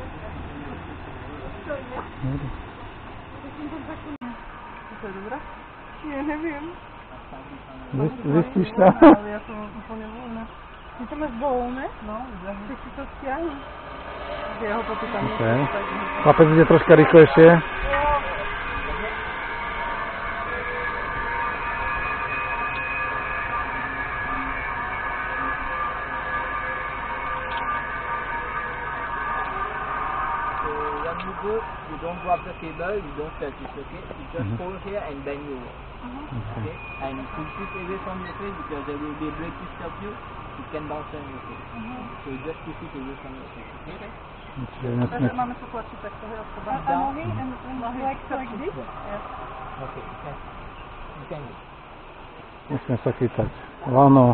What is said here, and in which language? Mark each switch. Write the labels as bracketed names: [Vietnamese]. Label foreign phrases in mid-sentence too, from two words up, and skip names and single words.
[Slovak] To je dobré? Nie, neviem. Zistíš to? Ale ja som úplne voľná. Ty to máš voľné? No, tak si to stiahni. Ja ho popýtam. Okay. Chlapec ide troška rýchlejšie. [English] You don't drop the cable, you don't touch it, okay? You just hold here and bend you over, okay? And push it away from your face because there will be a brake to stop you. It can bounce on your face. So you just push it away from your face, okay? [Slovak] Takže máme to tlačiť takto, hej, od seba. A nohy, [English] and like this? Yes. Okay, you can do. [Slovak] Musíme sa chytať. Áno.